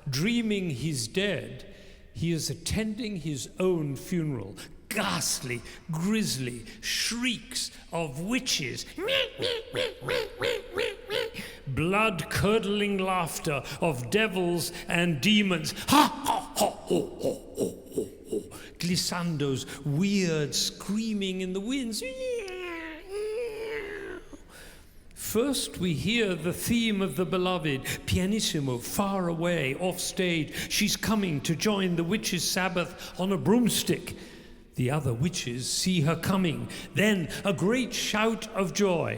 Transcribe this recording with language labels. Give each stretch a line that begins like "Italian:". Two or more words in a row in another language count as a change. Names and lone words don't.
English: Dreaming he's dead, he is attending his own funeral. Ghastly, grisly shrieks of witches. Blood-curdling laughter of devils and demons. Ha, ha, ha, ho, ho, ho, ho, ho. Glissando's weird screaming in the winds. First we hear the theme of the beloved, pianissimo, far away, off stage. She's coming to join the witch's Sabbath on a broomstick. The other witches see her coming. Then a great shout of joy.